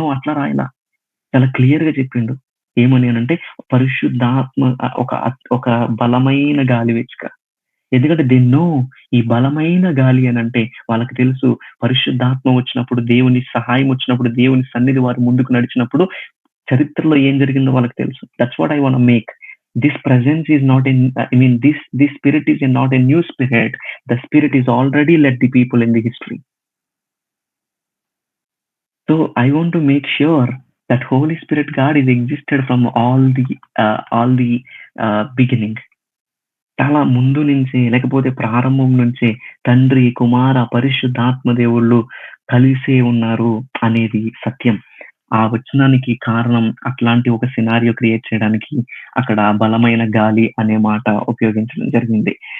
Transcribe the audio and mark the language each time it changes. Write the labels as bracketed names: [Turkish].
[Telugu] నువ్వు అట్లా రాయలా, చాలా క్లియర్ గా చెప్పిండు. ఏమని అంటే పరిశుద్ధాత్మ ఒక బలమైన గాలి వీచుక. ఎందుకంటే దేన్నో ఈ బలమైన గాలి అని అంటే వాళ్ళకి తెలుసు, పరిశుద్ధాత్మ వచ్చినప్పుడు, దేవుని సహాయం వచ్చినప్పుడు, దేవుని సన్నిధి వారు ముందుకు నడిచినప్పుడు చరిత్రలో ఏం జరిగిందో వాళ్ళకి తెలుసు. [English] That's what I want make. This presence is not in, this spirit is not a new spirit. The spirit is already led the people in the history. So I want to make sure that Holy Spirit God is existed from all the beginning. [Telugu] చాలా ముందు నుంచే, లేకపోతే ప్రారంభం నుంచే తండ్రి, కుమార, పరిశుద్ధాత్మ దేవుళ్ళు కలిసే ఉన్నారు అనేది సత్యం. ఆ వచనానికి కారణం అట్లాంటి ఒక సినారియో క్రియేట్ చేయడానికి అక్కడ బలమైన గాలి అనే మాట ఉపయోగించడం జరిగింది.